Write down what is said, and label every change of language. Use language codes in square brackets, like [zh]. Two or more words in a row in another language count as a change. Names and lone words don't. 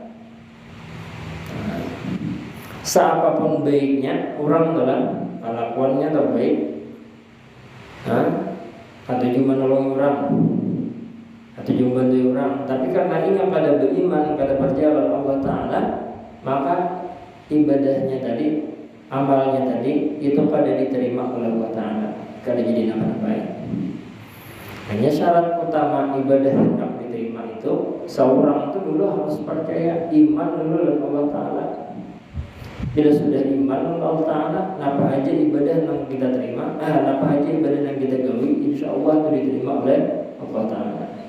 [id] Seapapun baiknya orang dalam kelakuannya terbaik, atau cuma nolong orang, atau cuma bantu orang, tapi karena ini kada beriman, kada percaya oleh Allah Ta'ala, maka ibadahnya tadi, amalnya tadi itu kada diterima oleh Allah Ta'ala, [bjn] kada jadi napa-napa. [id] Hanya syarat utama ibadah yang diterima itu, seorang itu dulu harus percaya, iman dulu dengan Allah Ta'ala. Bila sudah iman dengan Allah Ta'ala, apa aja ibadah yang kita terima, apa aja ibadah yang kita gawi, [ar] إن شاء الله [id] itu diterima oleh Allah Ta'ala.